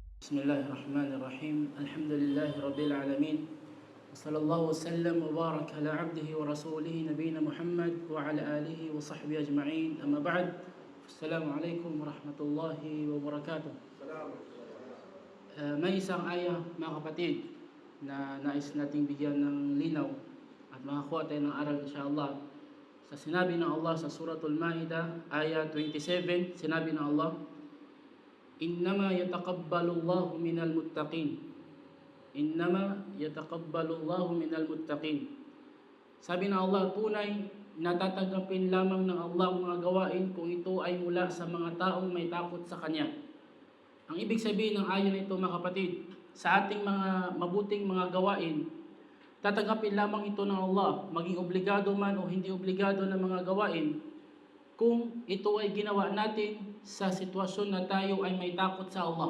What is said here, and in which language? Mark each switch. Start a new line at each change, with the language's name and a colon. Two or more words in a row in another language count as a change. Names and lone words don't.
Arabic: بسم الله الرحمن الرحيم. الحمد لله رب العالمين. صلى الله وسلم وبارك على عبده ورسوله نبينا محمد وعلى آله وصحبه أجمعين. أما بعد. السلام عليكم ورحمة الله وبركاته.
Filipino: May isang ayah, mga kapatid, na nais nating bigyan ng linaw at makakuha tayo ng aral insyaAllah. Sa sinabi ng Allah sa Suratul Ma'idah, ayah 27, sinabi ng Allah,
Arabic: إنما يتقبل الله من المتقين. إنما يتقبل الله من المتقين.
Filipino: Sabi ng Allah, tunay natatanggapin lamang ng Allah ang mga gawain kung ito ay mula sa mga taong may takot sa Kanya. Ang ibig sabihin ng ayon na ito, mga kapatid, sa ating mga mabuting mga gawain, tatanggapin lamang ito ng Allah, maging obligado man o hindi obligado na mga gawain, kung ito ay ginawa natin sa sitwasyon na tayo ay may takot sa Allah.